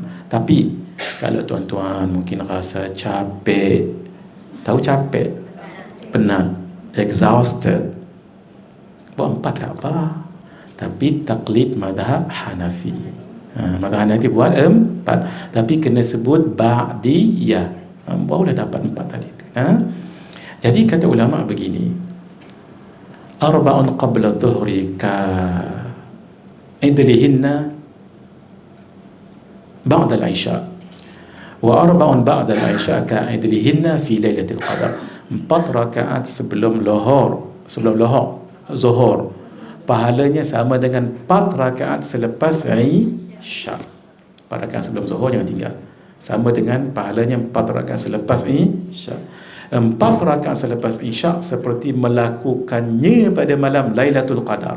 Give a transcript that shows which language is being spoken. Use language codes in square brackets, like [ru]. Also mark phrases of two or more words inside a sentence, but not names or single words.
[ms] Tapi kalau tuan-tuan mungkin rasa capek, tahu capek, penat, exhausted, buat 4 tak apa. Tapi taklid madhab Hanafi. Madhab Hanafi buat 4, tapi kena sebut ba'diyah, barulah dapat 4 tadi. Jadi kata ulama begini, [ar] أربع قبل الظهر كعدلهن بعد العشاء وأربع بعد العشاء كعدلهن في ليلة القدر. [ms] 4 rakaat sebelum zuhur, pahalanya sama dengan 4 rakaat selepas Isyak. 4 rakaat sebelum Zuhur jangan tinggal. Sama dengan pahalanya 4 rakaat selepas Isyak. 4 rakaat selepas Isyak seperti melakukannya pada malam Lailatul Qadar.